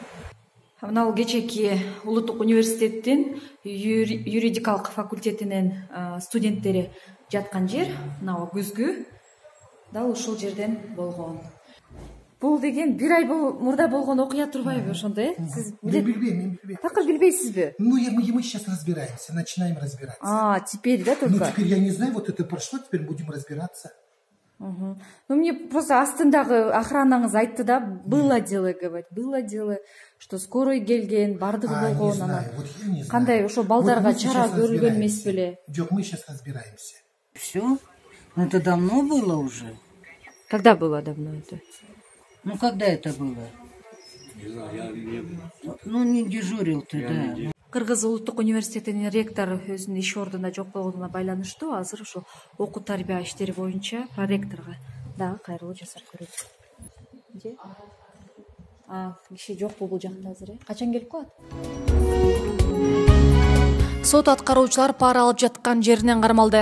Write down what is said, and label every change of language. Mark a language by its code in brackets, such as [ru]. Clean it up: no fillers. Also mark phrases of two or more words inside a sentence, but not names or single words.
[ky] Мына кечээки Улуттук университеттин юридикалык факультетинин студенттери жаткан жер, мына күзгү дал ушул жерден болгон. Бул деген бир ай мурда болгон окуя турбайбы ошондой? Сиз билбейм. Такыр билбейсизби? [ru] Ну, мы сейчас разбираемся, начинаем разбираться. Теперь, да, только? Ну, теперь я не знаю, вот это прошло, теперь будем разбираться. Ну, мне просто [ky] астындагы охранаңыз айтты да, [ru] было дело, говорит, было дело, что скорый [ky] келген, бардыгы болгон, [ru] не знаю, вот я не знаю. [ky] Кандай ошо балдарга чара көрүлгөн эмес беле? Жок, [ru] мы сейчас разбираемся. Все? Ну, это давно было уже? Когда было давно это? Ну, когда это было? Ну, не дежурил ты, да. [ky] Кыргыз Улуттук университетинин ректору өзүнүн иш ордуна жок болгонуна байланыштуу азыр ошо окуу тарбия иштери боюнча проректорго дагы кайрылуу жасап көрөт. Киши жокпу бул жакта азыр? Качан келип калат? Сот аткаруучулар пара алып жаткан жеринен кармалды.